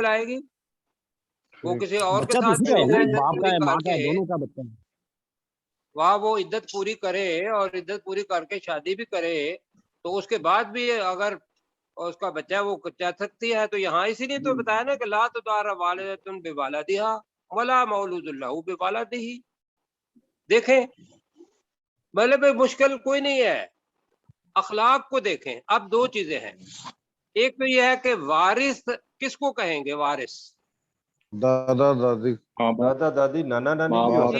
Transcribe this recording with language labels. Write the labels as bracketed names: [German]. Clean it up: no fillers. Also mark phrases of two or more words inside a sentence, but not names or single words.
[Hindi] पिलाएगी, वो ठीक। किसी और के बच्चा तो साथ उसी का है ना, इद्दत बाप का पूरी है, माँ का है, करके दोनों का बच्चा है। वहाँ वो इद्दत पूरी करे और इद्दत पूरी करके शादी भी करे, तो उसके बाद भी अगर उसका बच्चा वो चाह सकती है। तो यहाँ इसीलिए तो बताया ना कि [Arabic] لا تضار والدة بولدها ولا مولود له بولده. [Hindi] देखें, मतलब मुश्किल कोई नहीं है, अखलाक को देखें। अब दो चीजें हैं, एक तो यह है कि वारिस किसको कहेंगे? वारिस दादा दादी। दादा दादी नाना नानी भी हो